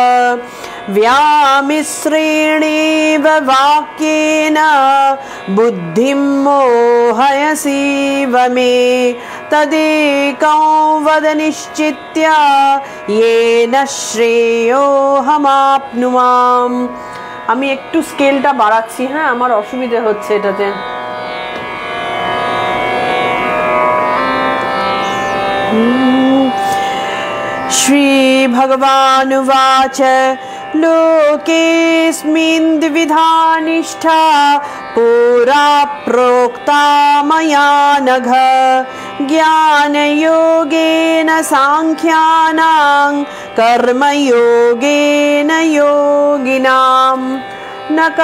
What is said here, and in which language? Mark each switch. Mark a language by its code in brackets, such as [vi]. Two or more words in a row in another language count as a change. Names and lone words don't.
[sa] व्यामिश्रेणेव वाक्येन बुद्धिं मोहयसीव मे तदेकं वद निश्चित्य येन श्रेयोऽहमाप्नुयाम्। [bn] আমি একটু স্কেলটা বাড়াচ্ছি, হ্যাঁ, আমার অসুবিধা হচ্ছে এটাতে। [sa] श्री भगवानुवाच लोकेऽस्मिन् द्विधा निष्ठा पुरा प्रोक्ता मया नघ ज्ञानयोगेन साङ्ख्यानां कर्मयोगेन योगिनाम् न